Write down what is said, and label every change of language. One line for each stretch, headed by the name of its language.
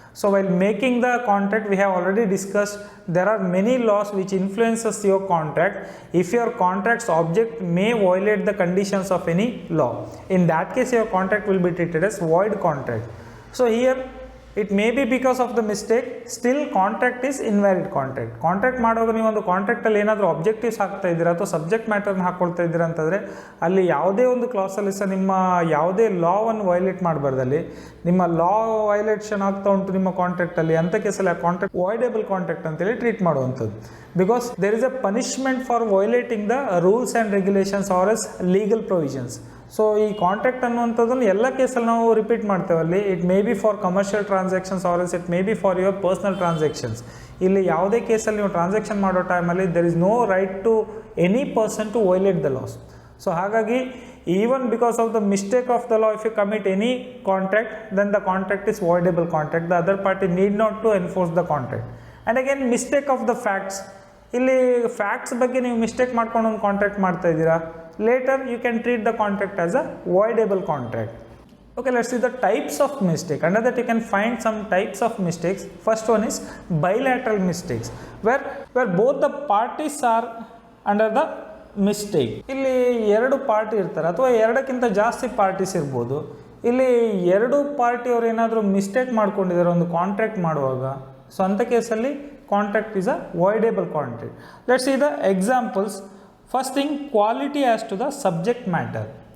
English: So while making the contract, we have already discussed there are many laws which influences your contract. If your contract's object may violate the conditions of any law, in that case your contract will be treated as void contract. So here it may be because of the mistake, still contract is invalid contract.
Kannada: Contract ಮಾಡುವಾಗ ನೀವು ಒಂದು ಕಾಂಟ್ರಾಕ್ಟಲ್ಲಿ ಏನಾದರೂ objectives ಹಾಕ್ತಾ ಇದ್ದೀರಾ ಅಥವಾ subject ಮ್ಯಾಟರ್ನ ಹಾಕ್ಕೊಳ್ತಾ ಇದ್ದೀರಾ ಅಂತಂದರೆ ಅಲ್ಲಿ ಯಾವುದೇ ಒಂದು ಕ್ಲಾಸಲ್ಲಿ ಸಹ ನಿಮ್ಮ ಯಾವುದೇ ಲಾವನ್ನು ವೈಲೇಟ್ ಮಾಡಬಾರ್ದಲ್ಲಿ. ನಿಮ್ಮ ಲಾ ವೈಲೇಷನ್ ಆಗ್ತಾ ಉಂಟು ನಿಮ್ಮ ಕಾಂಟ್ರಾಕ್ಟಲ್ಲಿ, ಅಂಥ ಕೇಸಲ್ಲಿ ಆ ಕಾಂಟ್ರಾಕ್ಟ್ ವಾಯ್ಡೇಬಲ್ ಕಾಂಟ್ರಾಕ್ಟ್ ಅಂತೇಳಿ ಟ್ರೀಟ್ ಮಾಡುವಂಥದ್ದು.
English: Because there is a punishment for violating the rules and regulations are as legal provisions.
Kannada: So ಈ ಕಾಂಟ್ರಾಕ್ಟ್ ಅನ್ನುವಂಥದ್ದನ್ನು ಎಲ್ಲ ಕೇಸಲ್ಲಿ ನಾವು repeat ಮಾಡ್ತೇವಲ್ಲಿ.
English: It may be for commercial transactions or else it may be for your personal transactions.
Kannada: ಇಲ್ಲಿ ಯಾವುದೇ ಕೇಸಲ್ಲಿ ನೀವು transaction ಮಾಡೋ ಟೈಮಲ್ಲಿ
English: There is no right to any person to violate the laws. So ಹಾಗಾಗಿ even because of the mistake of the law, if you commit any contract, then the contract is voidable contract. The other party need not to enforce the contract. And again, mistake of the facts.
Kannada: ಇಲ್ಲಿ facts ಬಗ್ಗೆ ನೀವು mistake ಮಾಡ್ಕೊಂಡು ಒಂದು contract ಮಾಡ್ತಾ ಇದ್ದೀರಾ,
English: Later you can treat the contract as a voidable contract. Okay, let's see the types of mistake. Under that you can find some types of mistakes. First one is bilateral mistakes, where both the parties are under the mistake.
Kannada: ಇಲ್ಲಿ ಎರಡು party ಇರ್ತಾರೆ ಅಥವಾ ಎರಡಕ್ಕಿಂತ ಜಾಸ್ತಿ parties ಇರ್ಬೋದು. ಇಲ್ಲಿ ಎರಡು ಪಾರ್ಟಿಯವರು ಏನಾದರೂ ಮಿಸ್ಟೇಕ್ ಮಾಡ್ಕೊಂಡಿದ್ದಾರೆ ಒಂದು ಕಾಂಟ್ರಾಕ್ಟ್ ಮಾಡುವಾಗ, ಸೊ ಅಂಥ ಕೇಸಲ್ಲಿ contract is a ವಾಯ್ಡೇಬಲ್ contract.
English: Let's see the examples. First thing, quality as to the subject matter.